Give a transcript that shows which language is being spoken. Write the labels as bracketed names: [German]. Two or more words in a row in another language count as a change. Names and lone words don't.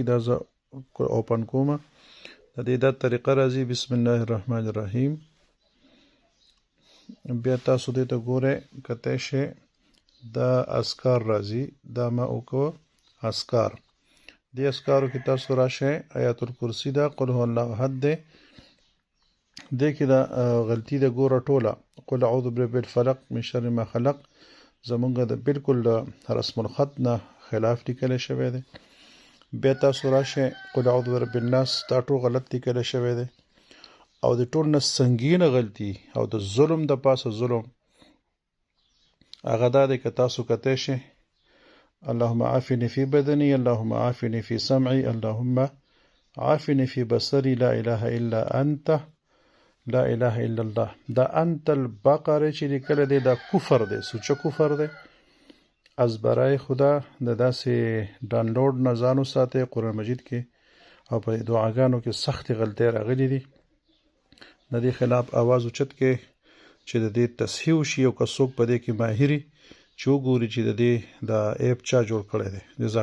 [Pashto] دا زه اوپن کومه. د دې دا طریقه راځي. [Arabic] بسم الله الرحمن الرحیم. [Pashto] بیا تاسو دې ته ګورئ کته شي دا اسکار راځي. دا ما وکړو اسکار. دې اسکارو کې تاسو راشه آیات الکرسی دا [Arabic] قل هو الله احد [Pashto] دی. دې کې دا غلطی د ګوره ټوله [Arabic] قل اعوذ برب الفلق من شر ما خلق [Pashto] زمونږ د بالکل رسم الخط نه خلاف لیکل شوی دی. بیا تاسو راشه [Arabic] قل اعوذ برب الناس [Pashto] دا ټول غلط لیکل شوی دی او د ټول نه سنگینه غلطي او د ظلم د پاسه ظلم هغه دا دی که تاسو کته شي [Arabic] اللهم عافني في بدني اللهم عافني في سمعي اللهم عافني في بصري لا اله الا انت لا اله الا الله. [Pashto] دا [Arabic] انت البقره [Pashto] چې لیکل دی دا کفر دی. سوچ کفر دی. [Persian] از برای خدا [Pashto] د داسې ډاونلوډ نه ځان وساتئ قرآن مجید کې او په دعاګانو کې سخت غلطۍ راغلي دي. د دې خلاف आवाज اوچت کې چې د دې تصحیح وشي او که څوک په دې کې ماهري چې وګوري چې د دې دا ایپ چا جوړ کړی دی.